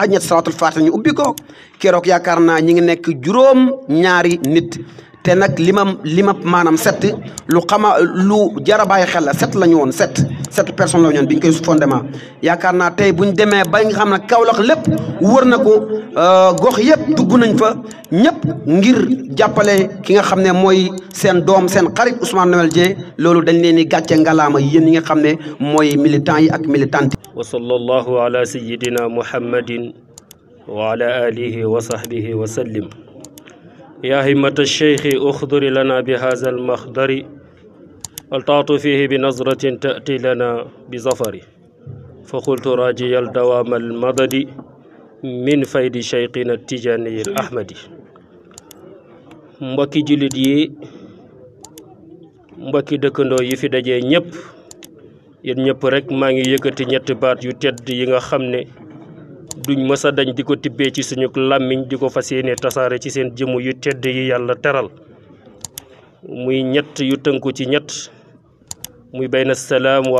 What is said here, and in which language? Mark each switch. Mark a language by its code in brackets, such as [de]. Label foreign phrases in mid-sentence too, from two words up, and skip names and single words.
[wo] ñett salatul fatiha ñu ubbi ko keroog yaakaar naa ñi ngi nekk juróom ñaari nit te nag limam maanaam 7 lu jar a bàyyi xel la 7 la ñu woon 7 personnes la ñu woon biñ koy fondement yaakaar naa tey buñ demee ba nga xam ne Kaolack lépp wër na ko gox yëpp dugg nañ fa ñëpp ngir jàppale ki nga xam ne mooy seen doom seen xarit Ousmane Noël Dieng loolu dañ leen di gàcce ngalaama yéen ñi nga xam ne mooy militants yi ak militantes yi. [ar] وصلى الله على سيدنا محمد وعلى آله وصحبه وسلم. يا همة الشيخ أخضر لنا بهذا المخضر والتعطف فيه بنظرة تأتي لنا بظفر فقلت راجي الدوام المضد من فيد شيخنا التجاني الأحمدي [wo] mbokki jullit yi mbokki dëkkandoo yi fi dajee ñëpp yéen ñëpp rek maa ngi yëkkati ñetti baat yu tedd yi nga xam ne duñ mësa dañ di ko tibbee ci suñu làmmiñ di ko fas yéene tasaare ci seen jëmm yu tedd yi yàlla teral muy ñett yu tënku ci ñett muy bayna salaam